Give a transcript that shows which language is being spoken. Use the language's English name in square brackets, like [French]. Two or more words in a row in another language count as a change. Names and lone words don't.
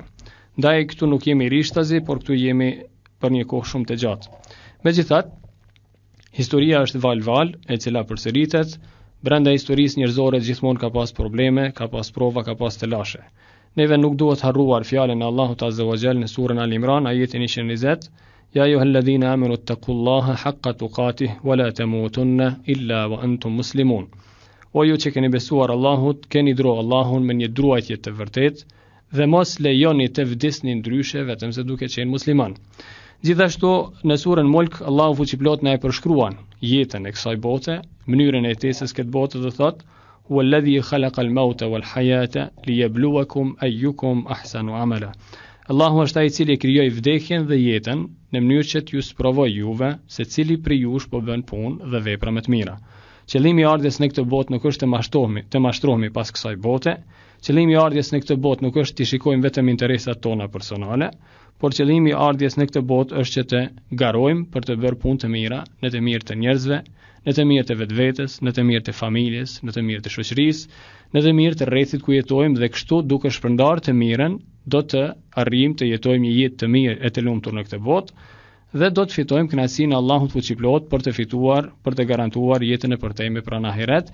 [Albanian] Ndaj këtu nuk jemi rishtazi, por këtu jemi për një kohë shumë të gjatë. Megjithatë, historia është val, e cila përsëritet. Brenda historisë njerëzore gjithmonë ka pas probleme, ka pas prova, ka pas telashe. Neve nuk duhet harruar fjalën e Allahut [Arabic] عز وجل [Albanian] në surën Al-Imran, ajetin 120, [Arabic] يا أيها الذين آمنوا اتقوا الله حق تقاته ولا تموتن إلا وأنتم مسلمون. [Albanian] O ju që keni besuar Allahut, keni dro Allahun me një druajtje të vërtetë dhe mos lejoni të vdisni ndryshe vetëm se duke qenë musliman. Gjithashtu në surën Mulk Allahu fuqiplot na e përshkruan jetën e kësaj bote, mënyrën e jetesës këtë botë dhe thotë: [Arabic] "هو الذي خلق الموت والحياة ليبلوكم أيكم أحسن عملا." [Albanian] Allahu është ai i cili krijoi vdekjen dhe jetën në mënyrë që t'ju sprovojë juve se cili prej jush po bën punë dhe vepra më të mira. Qëllimi i ardhjes në këtë botë nuk është të mashtrohemi pas kësaj bote. Qëllimi i ardhjes në këtë botë nuk është të shikojmë vetëm interesat tona personale, por qëllimi i ardhjes në këtë botë është që të garojmë për të bërë punë të mira, në të mirë të njerëzve, në të mirë të vetvetes, në të mirë të familjes, në të mirë të shoqërisë, në të mirë të rrethit ku jetojmë, dhe kështu duke shpërndarë të mirën, do të arrijmë të jetojmë një jetë të mirë e të lumtur në këtë botë dhe do të fitojmë kënaqësinë e Allahut fuqiplot për të fituar, për të garantuar jetën e përtejme pranë ahiret.